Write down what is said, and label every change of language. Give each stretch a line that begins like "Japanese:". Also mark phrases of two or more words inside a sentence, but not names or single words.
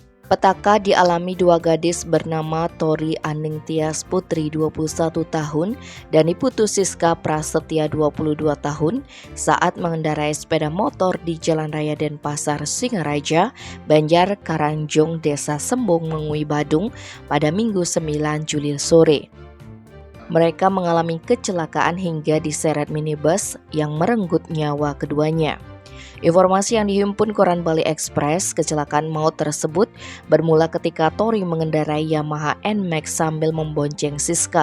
Indonesian: Petaka dialami dua gadis bernama Tori Aningtyas Putri 21 tahun dan Iputu Siska Prasetya 22 tahun saat mengendarai sepeda motor di Jalan Raya Denpasar, Singaraja, Banjar Karangjong, Desa Sembong, Mengui, Badung pada Minggu 9 Juli sore. Mereka mengalami kecelakaan hingga diseret minibus yang merenggut nyawa keduanya. Informasi yang dihimpun koran Bali Express, kecelakaan maut tersebut bermula ketika Tori mengendarai Yamaha NMAX sambil membonceng Siska.